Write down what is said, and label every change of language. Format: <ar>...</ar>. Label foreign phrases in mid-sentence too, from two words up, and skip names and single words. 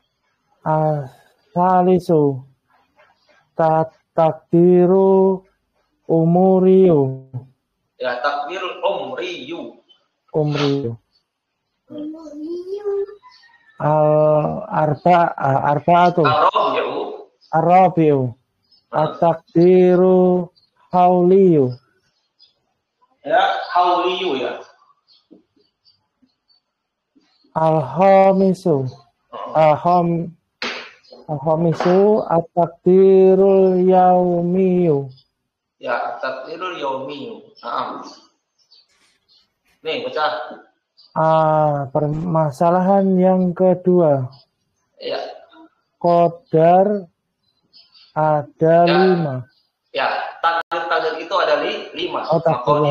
<ar>الثالث التقدير العمري. يا، تقدير عمري. عمري. أربعة. Arabiu. التقدير الحولي. يا، حولي يا. Al-khamisu. الخامس التقدير اليومي. يا، التقدير اليومي. Naam.</ar> <id>Nih, baca. Permasalahan yang kedua. Ya. Qadar ada 5. Ya, takdir itu ada 5. Takdir</id>